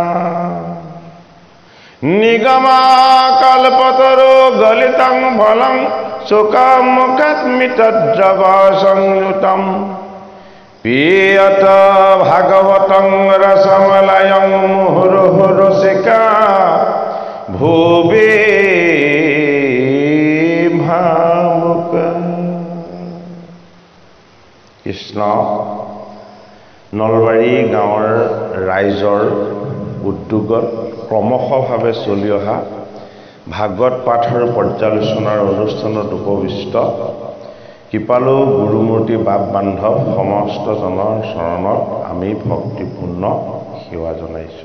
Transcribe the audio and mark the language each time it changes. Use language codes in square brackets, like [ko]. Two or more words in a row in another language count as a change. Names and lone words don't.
[sa] निगमाकल्पतरो गलितं फलं सुखमुखस्मितद्रवसंयुतं पीयत भागवतं रसमलयं मुहुर्मुहुरसिका भुवि भावुक। [as] কৃষ্ণ নলবাৰী গাঁৱৰ ৰাইজৰ উদ্যোগত ক্ৰমশভাৱে চলি অহা ভাগৱত পাঠৰ পৰ্যালোচনাৰ অনুষ্ঠানত উপবিষ্ট কৃপালু গুৰুমূৰ্তি বাপ বান্ধৱ সমস্ত জনৰ চৰণত আমি ভক্তিপূৰ্ণ সেৱা জনাইছোঁ।